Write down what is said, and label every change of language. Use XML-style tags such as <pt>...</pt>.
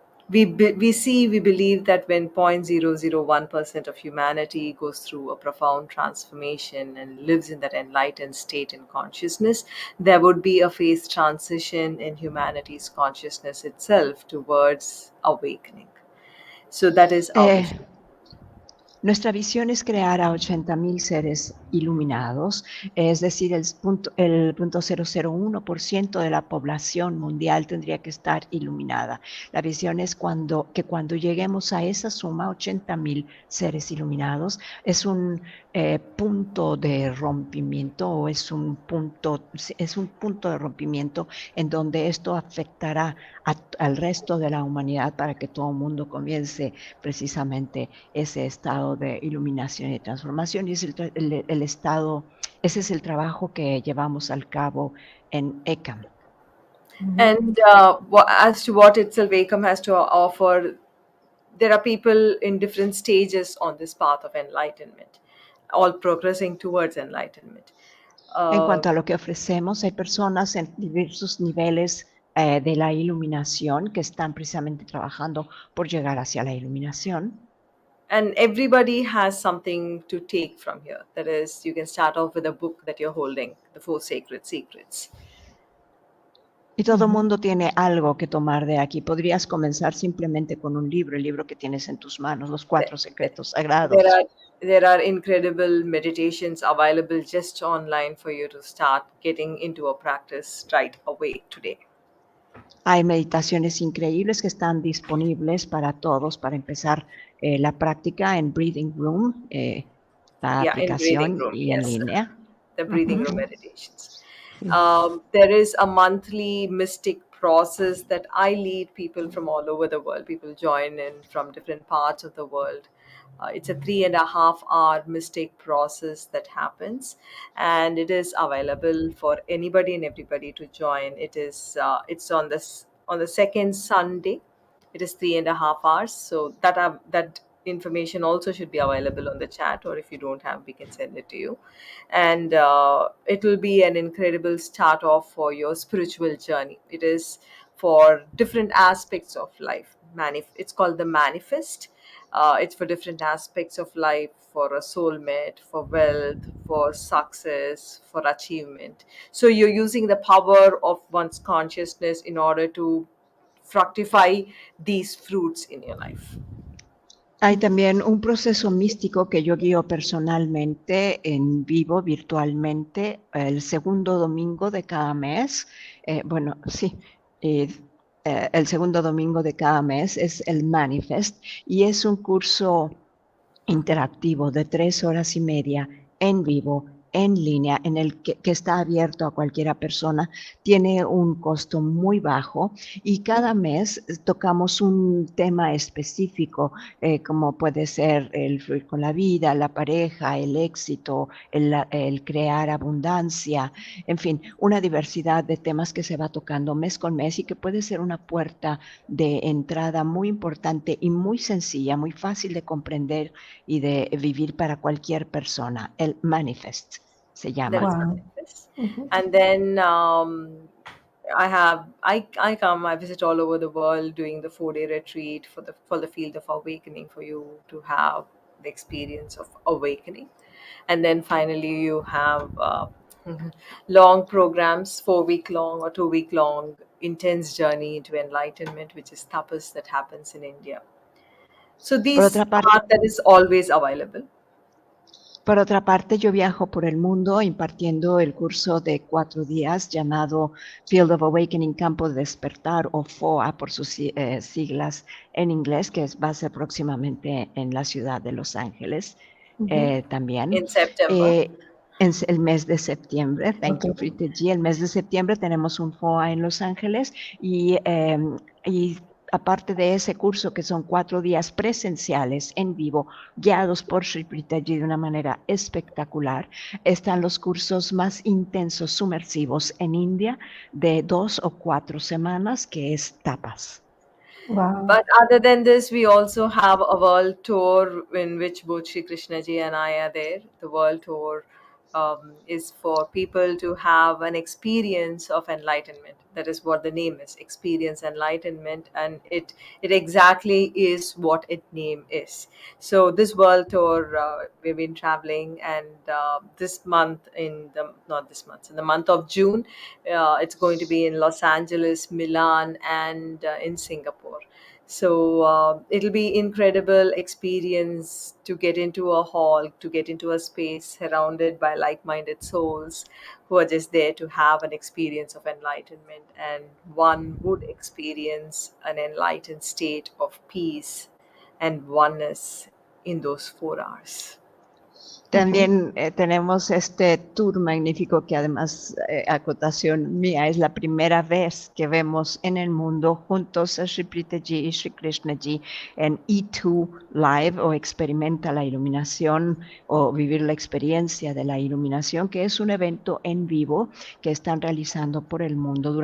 <en>We believe that when 0.001% of humanity goes through a profound transformation and lives in that enlightened state in consciousness, there would be a phase transition in humanity's consciousness itself towards awakening. So that is our vision.</en> <es>Nuestra visión es crear a 80,000 seres iluminados, es decir, el 0.001% de la población mundial tendría que estar iluminada. La visión es que cuando lleguemos a esa suma, 80,000 seres iluminados, es un punto de rompimiento o es un punto de rompimiento en donde esto afectará al resto de la humanidad para que todo el mundo comience precisamente ese estado de iluminación y transformación, y es el estado, ese es el trabajo que llevamos al cabo en ECAM.</es> <en>And as to what itself ECAM has to offer, there are people in different stages on this path of enlightenment, all progressing towards enlightenment.</en> <es>En cuanto a lo que ofrecemos, hay personas en diversos niveles de la iluminación que están precisamente trabajando por llegar hacia la iluminación.</es> <en>And everybody has something to take from here. That is, you can start off with a book that you're holding, The Four Sacred Secrets.</en> <es>Y todo el mundo tiene algo que tomar de aquí. Podrías comenzar simplemente con un libro, el libro que tienes en tus manos, Los Cuatro Secretos Sagrados.</es> <en>There are incredible meditations available just online for you to start getting into a practice right away today.</en> <es>Hay meditaciones increíbles que están disponibles para todos para empezar la práctica en Breathing Room, la aplicación</es> <en>Room,</en> <es>y en línea.</es> <en>The Breathing Room meditations. There is a monthly mystic process that I lead people from all over the world. People join in from different parts of the world. It's a 3.5-hour mystic process that happens, and it is available for anybody and everybody to join. It is it's on the second Sunday. It is 3.5 hours, so that information also should be available on the chat, or if you don't have, we can send it to you. And it will be an incredible start off for your spiritual journey. It is for different aspects of life. It's called the manifest. It's for different aspects of life, for a soulmate, for wealth, for success, for achievement. So you're using the power of one's consciousness in order to fructify these fruits in your life.</en> <es>Hay también un proceso místico que yo guío personalmente en vivo, virtualmente, el segundo domingo de cada mes. El segundo domingo de cada mes es el Manifest y es un curso interactivo de 3 horas y media en vivo, en línea, en el que está abierto a cualquiera persona. Tiene un costo muy bajo y cada mes tocamos un tema específico, como puede ser el fluir con la vida, la pareja, el éxito, el crear abundancia, en fin, una diversidad de temas que se va tocando mes con mes y que puede ser una puerta de entrada muy importante y muy sencilla, muy fácil de comprender y de vivir para cualquier persona. El Manifest se llama. Wow.</es> <en>And then I visit all over the world doing the 4-day retreat for the field of awakening, for you to have the experience of awakening. And then finally you have long programs, 4-week long or 2-week long intense journey into enlightenment, which is tapas that happens in India. So that is always available.</en> <es>Por otra parte, yo viajo por el mundo impartiendo el curso de 4 días llamado Field of Awakening, Campo de Despertar, o FOA por sus siglas en inglés, que va a ser próximamente en la ciudad de Los Ángeles también.</es> <en>In September.</en> <es>En el mes de septiembre,</es> <en>thank you,</en> <es>Preethaji. El mes de septiembre tenemos un FOA en Los Ángeles y aparte de ese curso, que son 4 días presenciales en vivo, guiados por Sri Preethaji de una manera espectacular, están los cursos más intensos, sumersivos en India, de 2 o 4 semanas, que es tapas. Wow.</es> <en>But other than this, we also have a world tour in which both Sri Krishnaji and I are there. The world tour is for people to have an experience of enlightenment. That is what the name is, experience enlightenment, and it exactly is what its name is. So this world tour, we've been traveling, and this month, in the month of June, it's going to be in Los Angeles, Milan, and in Singapore. So it'll be incredible experience to get into a hall, to get into a space surrounded by like-minded souls who are just there to have an experience of enlightenment, and one would experience an enlightened state of peace and oneness in those 4 hours.</en> <es>También tenemos este tour magnífico que, además, acotación mía, es la primera vez que vemos en el mundo juntos a Sri Preethaji y Sri Krishnaji en E2 Live, o Experimenta la Iluminación, o Vivir la Experiencia de la Iluminación, que es un evento en vivo que están realizando por el mundo.</es>